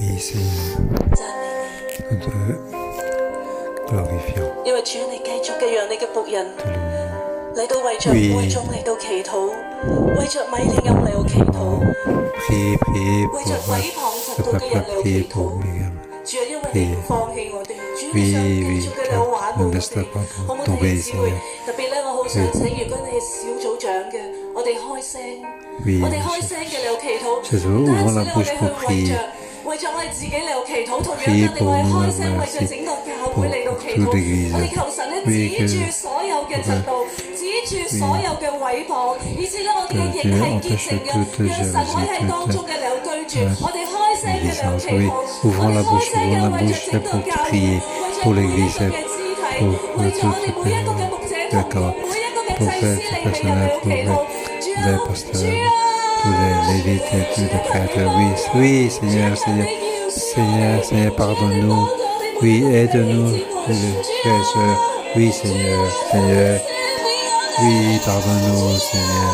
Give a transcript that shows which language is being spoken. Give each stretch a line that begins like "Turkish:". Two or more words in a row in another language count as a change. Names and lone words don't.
French: Oui, Seigneur,
Cantonese: 讚美你，
French: nous te glorifions.
Cantonese: 因為主你繼續嘅讓你嘅僕人
French: Te louons.
Cantonese: 嚟到為着
French: Oui.
Cantonese: 會眾嚟到祈禱，為着米利暗嚟到祈禱，
French: Priez, priez
Cantonese: 為
French: pour
Cantonese: 着毀謗嫉
French: le
Cantonese: 妒嘅人
French: peuple,
Cantonese: 嚟到
French: priez
Cantonese: 祈
French: pour
Cantonese: 禱。
French: Miriam.
Cantonese: 主啊，因為你唔放棄我哋，主你
French: Oui,
Cantonese: 想繼
French: oui,
Cantonese: 續嘅嚟玩我
French: ne
Cantonese: 哋，
French: laisse pas
Cantonese: 好唔好
French: tomber,
Cantonese: 弟兄姊妹
French: Seigneur.？
Cantonese: 特別咧，我好想請，如果你係小組長嘅，我哋開聲，
French: Oui,
Cantonese: 我哋開聲嘅嚟到祈禱，其實唔單
French: ouvrons
Cantonese: 止
French: la
Cantonese: 咧，我
French: bouche
Cantonese: 哋
French: pour
Cantonese: 去
French: prier.
Cantonese: 為着我哋自己嚟到祈禱，同樣
French: Priez
Cantonese: 我哋
French: pour
Cantonese: 為
French: nous,
Cantonese: 開聲，為
French: merci
Cantonese: 着整個教會嚟到祈
French: pour
Cantonese: 禱，
French: toute l'Église.
Cantonese: 我哋求神咧
French: Oui,
Cantonese: 指住
French: que
Cantonese: 所有嘅嫉妒，指住所有嘅毀謗，以致咧我哋嘅營係潔淨嘅，讓神可以喺當中嘅嚟到居住，我哋開聲嘅嚟到祈禱，
French: Oui,
Cantonese: 我
French: ouvrons
Cantonese: 哋
French: la
Cantonese: 開
French: bouche,
Cantonese: 聲嘅
French: ouvrons la
Cantonese: 為着
French: bouche
Cantonese: 整個
French: pour
Cantonese: 教會，
French: prier
Cantonese: 為
French: pour
Cantonese: 着每一
French: l'Église,
Cantonese: 個嘅肢體，
French: pour
Cantonese: 為着我哋每一個嘅牧者同工，每一個嘅祭司嚟係人嚟到祈禱，主啊，
French: les
Cantonese: 主
French: pasteurs,
Cantonese: 啊！
French: tous les lévites et tous les prêtres. Oui, oui, Seigneur, Seigneur, Seigneur, Seigneur, pardonne-nous. Oui, aide-nous, les frères et sœurs. Oui, Seigneur, Seigneur. Oui, pardonne-nous, Seigneur.